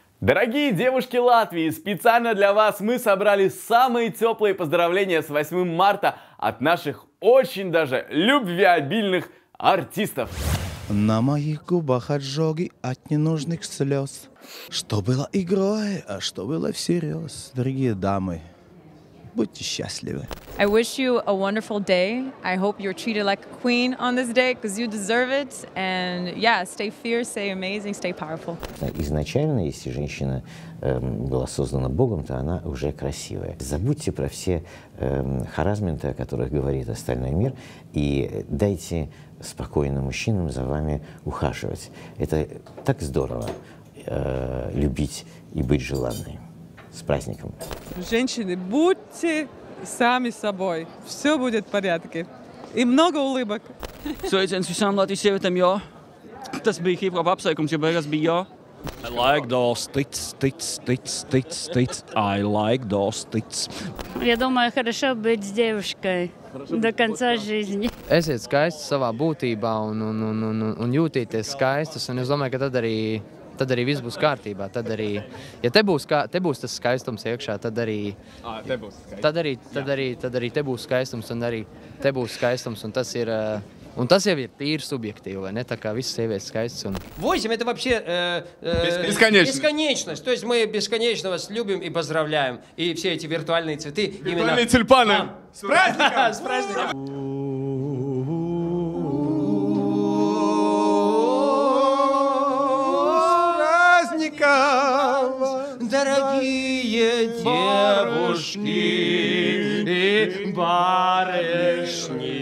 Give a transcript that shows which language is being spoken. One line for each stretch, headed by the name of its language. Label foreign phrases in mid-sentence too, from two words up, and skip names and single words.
Russian: Дорогие девушки Латвии, специально для вас мы собрали самые теплые поздравления с 8 марта от наших очень даже любвеобильных артистов. На моих губах ожоги от ненужных слез. Что было игрой, а что было всерьез. Дорогие дамы, будьте счастливы.
English: I wish you a wonderful day. I hope you're treated like a queen on this day because you deserve it. And yeah, stay fierce, stay amazing, stay powerful.
Russian: Изначально, если женщина была создана Богом, то она уже красивая. Забудьте про все харассменты, о которых говорит остальной мир, и дайте спокойно мужчинам за вами ухаживать. Это так здорово любить и быть желанной. С праздником. Женщины, будьте сами собой. Все будет в порядке. И много улыбок.
Latvian: Sveiciens visām Latvijas sievietēm, jo tas bija hip-hop apsveikums, jo beigās bija jo.
English: I like those tits. I like those tits.
Russian: Я думаю, хорошо быть с девушкой до конца жизни.
Latvian: Esiet skaisti savā būtībā un jūtīties skaistus, un es domāju, ka tad arī viss būs kārtībā. Tad arī, ja te būs tas skaistums iekšā, tad arī te būs skaistums, un arī te būs skaistums, un tas ir, un tas jau ir tīri subjektīvi, vai ne? Tā kā visas sievietes skaistas.
Russian: 8 это вообще бесконечность. То есть мы бесконечно вас любим и поздравляем. И все эти виртуальные цветы. Виртуальные тюльпаны. С праздником! С праздником! Дорогие девушки и барышни.